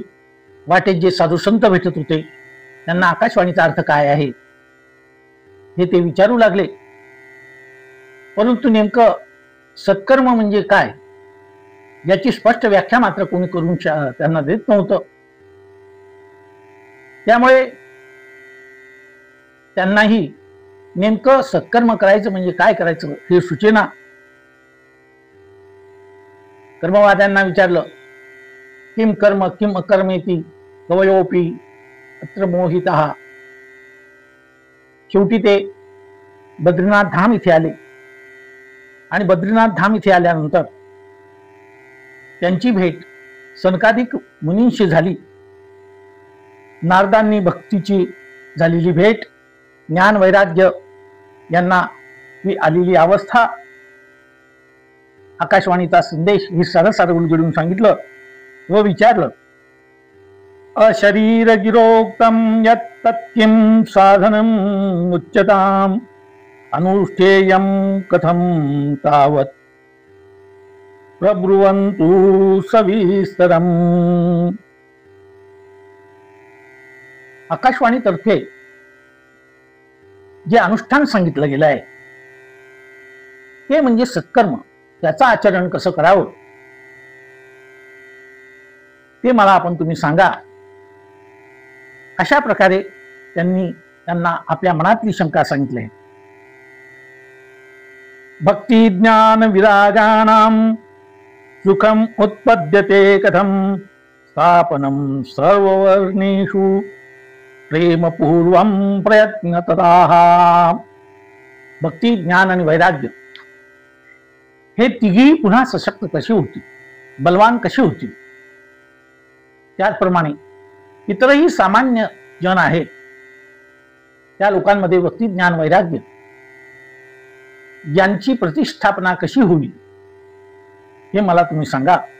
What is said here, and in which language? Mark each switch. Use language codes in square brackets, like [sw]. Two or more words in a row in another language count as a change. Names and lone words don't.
[mr] वाटेत जे साधू संत भेटत होते त्यांना आकाशवाणीचा अर्थ काय आहे हे ते विचारू लागले, परंतु नेमकं सत्कर्म म्हणजे काय याची स्पष्ट व्याख्या मात्र कोणी करून त्यांना देत नव्हतं। त्यामुळे त्यांनाही नेमकं सत्कर्म करायचं म्हणजे काय करायचं हे सुचेना। कर्मवाद्यांना विचारलं, [sa] किम कर्म किम अकर्मेति कवयोपि अत्र मोहितः। [mr] शेवटी ते बद्रीनाथ धाम इथे आले आणि बद्रीनाथ धाम इथे आल्यानंतर त्यांची भेट सनकादिक मुनींशी झाली। नारदांनी भक्तीची झालेली भेट, ज्ञान वैराग्य यांना ही आलेली अवस्था, आकाशवाणीचा संदेश हे सरळ उलगडून सांगितलं व विचारलं, [sa] अशरीर गिरोक्तम यत्तत्किं साधनम उच्यताम अनुष्ठेयं कथम तावत् प्रब्रुवन्तु सविस्तरम। [mr] आकाशवाणीतर्फे जे अनुष्ठान सांगितलं गेलं आहे ते म्हणजे सत्कर्म, त्याचं आचरण कसं करावं ते मला तुम्ही सांगा। अशा प्रकारे त्यांना आपल्या मनातली शंका सांगितली। [sa] भक्ती ज्ञान विरागाणां सुखम उत्पद्यते कथम स्थापनम सर्ववर्णेषु प्रेमपूर्वम प्रयत्नतः। [mr] भक्ती ज्ञान आणि वैराग्य हे तिघी पुन्हा सशक्त कशी होतील, बलवान कशी होतील, त्याचप्रमाणे इतरही सामान्य जन आहेत त्या लोकांमध्ये भक्ती ज्ञान वैराग्य यांची प्रतिष्ठापना कशी होईल हे मला तुम्ही सांगा।